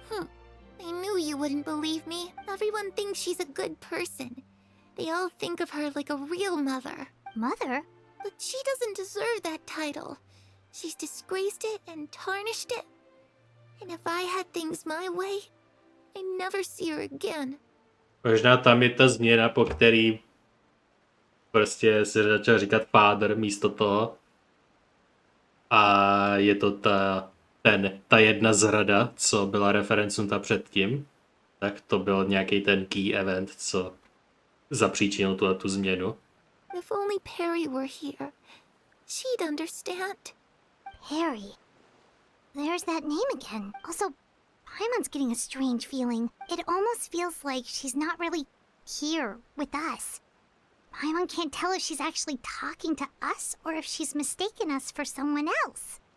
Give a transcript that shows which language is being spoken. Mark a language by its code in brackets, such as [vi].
[en] I knew you wouldn't believe me. Everyone thinks she's a good person. They all think of her like a real mother. Mother? But she doesn't deserve that title. She's disgraced it and tarnished it. And if I had things my way, I'd never see her again. [cs] Možná tam je ta změna, po který prostě se začal říkat father místo toho. A je to ta jedna zrada, co byla referencnuta předtím. Tak to byl nějaký ten key event, co zapříčinil tu změnu. [en] If only Perry were here, she'd understand. Perry. There's that name again. Also, Paimon's getting a strange feeling. It almost feels like she's not really here with us. Paimon can't tell if she's actually talking to us or if she's mistaken us for someone else.